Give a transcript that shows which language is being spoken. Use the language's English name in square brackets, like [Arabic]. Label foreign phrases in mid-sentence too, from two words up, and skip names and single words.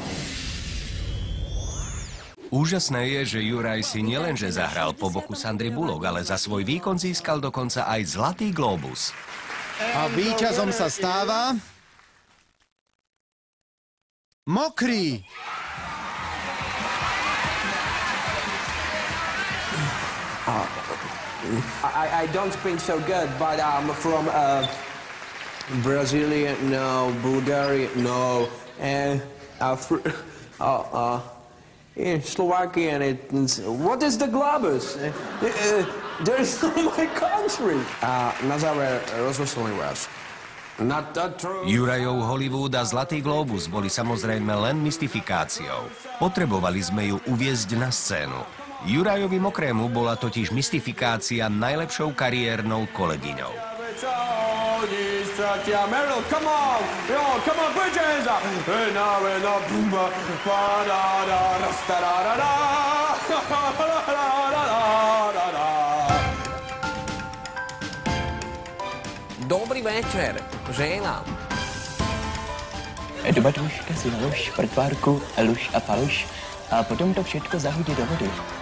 [Slovak] Úžasné je, že Juraj si nielenže zahral po boku Sandry Bullock, ale za svoj výkon získal dokonca aj Zlatý glóbus. A víťazom sa stáva... Mokrý! [English] I don't speak so good, but I'm from Brazilian, no, Bulgaria, no, and Slovakian. What is the globus? There's no my country. [Slovak] Na záver rozveselím vás. [English] Not that true. [Slovak] Jurajov Hollywood a Zlatý glóbus boli samozrejme len mystifikáciou. Potrebovali sme ju uviesť na scénu. Jurajovi Mokrému bola totiž mystifikácia najlepšou kariérnou kolegyňou. [English] Come on! Yo, come on, put your hands up! [Slovak] Dobrý večer, žena. Dubatuška si nalož prtvárku, luž a faloš a potom to všetko zahodí do vody.